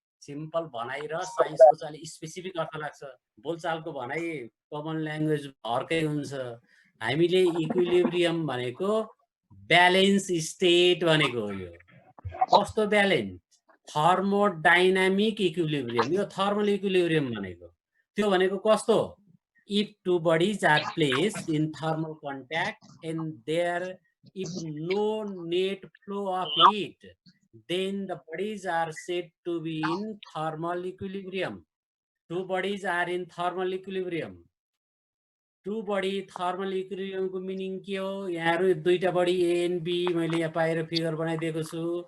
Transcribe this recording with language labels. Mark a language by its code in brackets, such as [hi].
[ne] Simple भनाइ र साइन्सको चाहिँ अलिक स्पेसिफिक अर्थ लाग्छ बोलचालको भनाइ कमन ल्याङ्ग्वेज अर्कै हुन्छ हामीले इक्विलिब्रियम भनेको ब्यालेन्स स्टेट भनेको हो यो कस्तो ब्यालेन्स थर्मोडाइनामिक इक्विलिब्रियम यो थर्मल इक्विलिब्रियम भनेको त्यो भनेको कस्तो [en] if two bodies are placed in thermal contact and there is no net flow of heat, then the bodies are said to be in thermal equilibrium. Two bodies are in thermal equilibrium. Two body thermal equilibrium को meaning के हो? [ne] यहाँ दुईटा body A and B मैले यहाँ पाएर figure बनाइदिएको छु.